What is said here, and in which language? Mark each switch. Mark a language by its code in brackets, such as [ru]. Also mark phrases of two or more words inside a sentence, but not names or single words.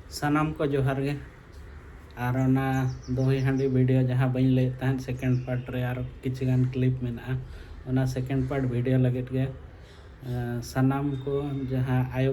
[sat] सानाम को जोहार गे और ओना दोही हांडी वीडियो जहाँ बी लैत तहन [en] second part [sat] रे और किछुगान क्लिप मेना ओना [en] second part [sat] वीडियो लगे गे सानाम को जहाँ आयो